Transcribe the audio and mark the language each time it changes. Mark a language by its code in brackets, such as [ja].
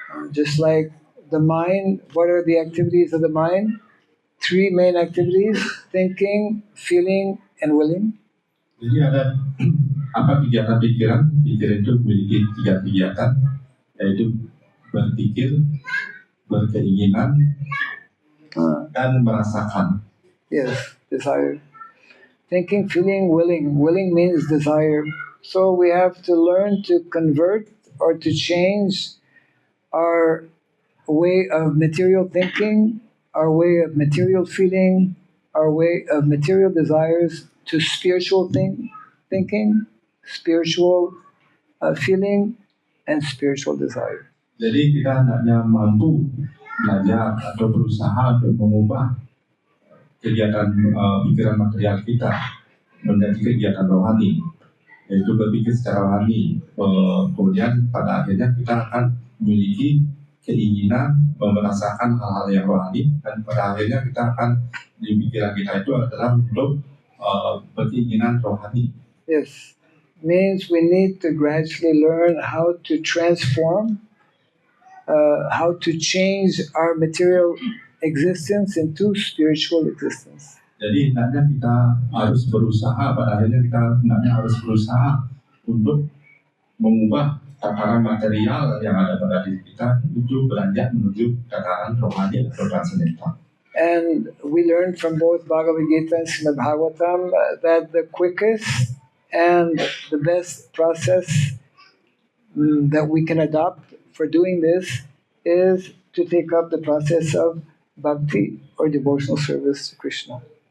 [en] Just like the mind, what are the activities of the mind? Three main activities: thinking, feeling, and willing. [id] Jadi ada apa kegiatan pikiran? Pikiran itu memiliki 3 kegiatan, yaitu berpikir, berkeinginan, dan merasakan. [en] Yes, desire. Thinking, feeling, willing. Willing means desire. So we have to learn to convert or to change our way of material thinking, our way of material feeling, our way of material desires to spiritual thinking, spiritual feeling, and spiritual desire. [id] Jadi kita hendaknya mampu belajar atau berusaha untuk mengubah kegiatan pikiran material kita menjadi kegiatan rohani, yaitu berpikir secara rohani. Kemudian pada akhirnya kita akan memiliki keinginan merasakan hal-hal yang rohani, dan pada akhirnya kita akan di pikiran kita itu adalah untuk berkeinginan rohani. [en] Yes, means we need to gradually learn how to transform, how to change our material existence into spiritual existence. [id] Jadi hendaknya kita harus berusaha, pada akhirnya kita hendaknya harus berusaha untuk mengubah tataran material yang ada pada diri kita itu beranjak menuju tataran rohani atau transcendental. [en] And we learn from both Bhagavad Gita and Srimad Bhagavatam that the quickest and the best process that we can adopt for doing this is to take up the process of bhakti or devotional service to Krishna.